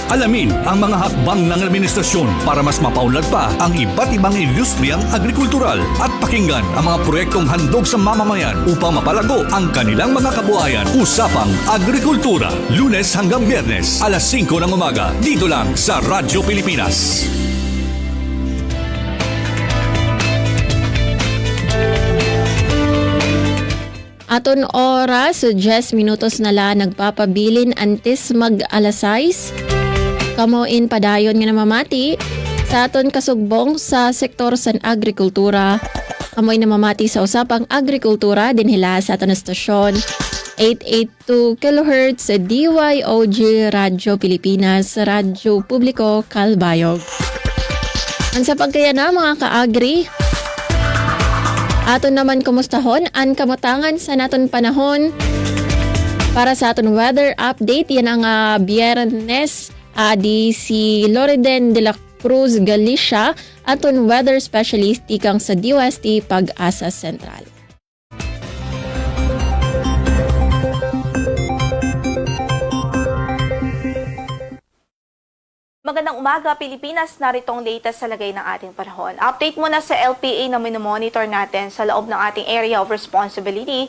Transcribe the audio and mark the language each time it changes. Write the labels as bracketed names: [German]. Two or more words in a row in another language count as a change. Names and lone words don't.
[Filipino] Alamin ang mga hakbang ng administrasyon para mas mapaunlad pa ang iba't ibang industriyang agrikultural at pakinggan ang mga proyektong handog sa mamamayan upang mapalago ang kanilang mga kabuhayan. Usapang Agrikultura, Lunes hanggang Biyernes, alas 5 ng umaga, dito lang sa Radyo Pilipinas. [Waray] Aton oras, 10 minutos na la nagpapabilin antes mag-alas 6. Kamoin padayon nga namamati sa aton kasugbong sa sektor sa agrikultura. Kamoy namamati sa usapang agrikultura din hila sa aton estasyon. 882 kHz DYOG Radyo Pilipinas, Radyo Publiko Kalbayog. Ang sa pagkaya na mga ka-agri, aton naman kumustahon ang kamatangan sa naton panahon para sa aton weather update. Yan ang Biyernes di si Loriden de la Cruz Galicia, aton weather specialist ikang sa DOST Pag-asa Sentral. [Filipino] Magandang umaga, Pilipinas. Narito ang latest sa lagay ng ating panahon. Update muna sa LPA na minomonitor natin sa loob ng ating [English] area of responsibility.